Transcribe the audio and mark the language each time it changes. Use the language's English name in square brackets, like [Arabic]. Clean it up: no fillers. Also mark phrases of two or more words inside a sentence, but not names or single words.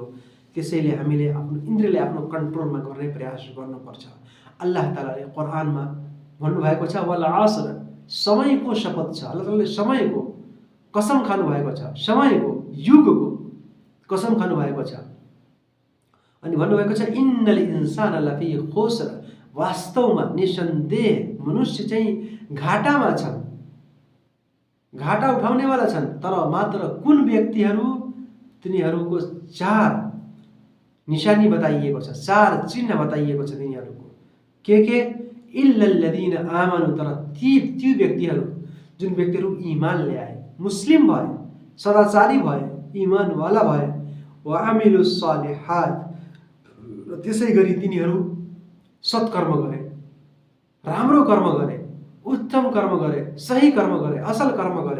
[Nepali] त्यसैले हामीले आफ्नो इन्द्रियलाई आफ्नो कन्ट्रोलमा गर्ने प्रयास गर्नुपर्छ। अल्लाह तालाले कुरानमा भन्नुभएको छ, [Arabic] والعصر, [Nepali] समयको शपथ छ। अल्लाह तालाले समयको कसम खानु भएको छ, समयको, युगको कसम खानु भएको छ। अनि भन्नुभएको छ, [Arabic] إن الإنسان لفي خسر, [Nepali] वास्तवमा निसन्देह मनुष्य चाहिँ घाटामा छन्, घाटा उठाउनेवाला छन्। तर मात्र कुन व्यक्तिहरू, तिनीहरूको 4 निशानी बताइएको छ, 4 चिन्ह बताइएको छ तिनीहरूको। के [Arabic] إلا الذين آمنوا, [Nepali] तर ती व्यक्तिहरू, जुन व्यक्तिहरू ईमान ल्याए, मुस्लिम भए, सदाचारी भए, ईमानवाला भए, [Arabic] وعملوا الصالحات, [Nepali] र त्यसै गरी तिनीहरू सत्कर्म गरे, राम्रो कर्म गरे, उत्तम कर्म गरे, सही कर्म गरे, असल कर्म गरे।